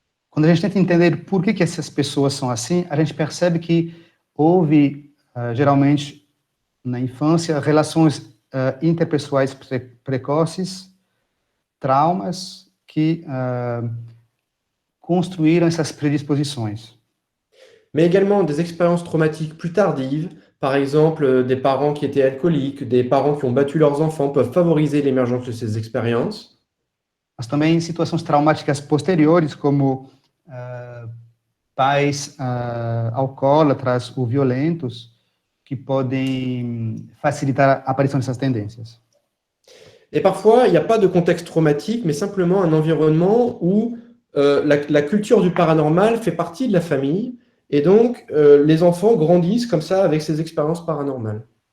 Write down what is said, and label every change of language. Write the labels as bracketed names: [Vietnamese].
[Portuguese] Quando a gente tenta entender por que essas pessoas são assim, a gente percebe que houve, geralmente, na infância, relações interpessoais precoces, traumas que construíram essas predisposições. [French] Mais également des expériences traumatiques plus tardives, par exemple des parents qui étaient alcooliques, des parents qui ont battu leurs enfants peuvent favoriser l'émergence de ces expériences. [Portuguese] Mas também situações traumáticas posteriores, como pais alcoólatras ou violentos, que podem facilitar a aparição dessas tendências. [French] Et parfois, il n'y a pas de contexte traumatique, mais simplement un environnement où la culture du paranormal fait partie de la famille, et donc les enfants grandissent comme ça avec ces expériences paranormales.